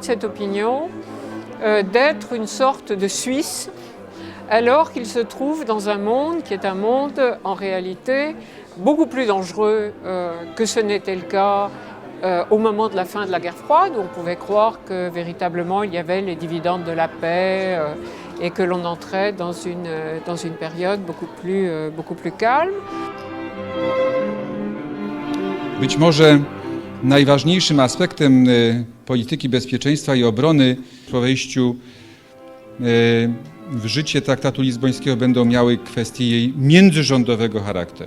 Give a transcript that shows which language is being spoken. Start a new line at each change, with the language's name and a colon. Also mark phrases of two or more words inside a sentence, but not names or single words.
French: cette opinion, d'être une sorte de Suisse, alors qu'il se trouve dans un monde qui est un monde en réalité beaucoup plus dangereux que ce n'était le cas au moment de la fin de la guerre froide, où on pouvait croire que véritablement il y avait les dividendes de la paix et que l'on entrait dans une période beaucoup plus calme.
Polish: Być może najważniejszym aspektem polityki bezpieczeństwa i obrony po wejściu w życie traktatu lizbońskiego będą miały kwestie jej międzyrządowego charakteru.